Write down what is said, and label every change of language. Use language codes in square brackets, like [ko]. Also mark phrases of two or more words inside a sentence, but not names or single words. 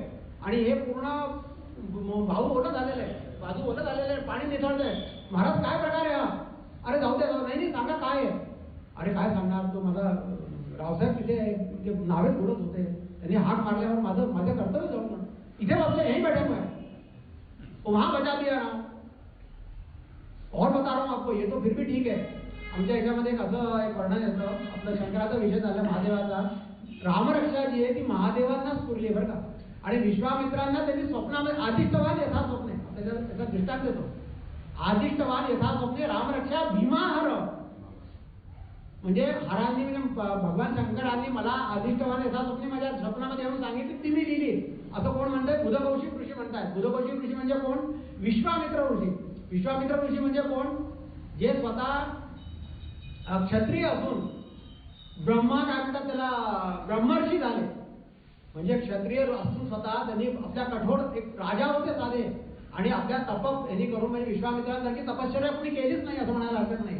[mr] आणि हे पूर्ण भाऊ ओलं झालेलं आहे, बाजू ओलं झालेलं आहे, पाणी निथळतंय. महाराज काय प्रकार आहे हा? अरे जाऊ द्या, नाही सांगा काय आहे. अरे काय सांगणार, तो माझा रावसाहेब तिथे नावेत बोलत होते, त्यांनी हाक मारल्यावर माझं कर्तव्य जाऊन इथे बसले, [hi] यही बैठे हुए हैं, वहां बचा दिया ना. और बता रहा हूं आपको, ये तो फिर भी ठीक है. [mr] आमच्या ह्याच्यामध्ये एक असं एक वर्णन येतं, आपलं शंकराचा विषय झाला महादेवाचा. रामरक्षा जी आहे ती महादेवांनाच पुरली बरं का. आणि विश्वामित्रांना त्यांनी स्वप्नामध्ये [sa] आदिष्टवान यथा स्वप्ने, [mr] त्याचा दृष्टांत देतो. [sa] आदिष्टवान यथा स्वप्ने रामरक्षा भीमाहर, [mr] म्हणजे हरांनी भगवान शंकरांनी मला [sa] आदिष्टवान यथा स्वप्ने [mr] माझ्या स्वप्नामध्ये येऊन सांगितली, ती मी लिहिली. असं कोण म्हणतंय? बुधकौशिक ऋषी म्हणतात. बुधकौशिक ऋषी म्हणजे कोण? विश्वामित्र ऋषी. विश्वामित्र ऋषी म्हणजे कोण? जे स्वतः क्षत्रिय असून ब्रह्मा काय म्हणतात त्याला, ब्रह्मर्षी झाले. म्हणजे क्षत्रिय असून स्वतः त्यांनी आपल्या कठोर, एक राजा होते साधे, आणि आपल्या तप यांनी करून, म्हणजे विश्वामित्रांसारखी तपश्चर्या कोणी केलीच नाही असं म्हणायला हरकत नाही.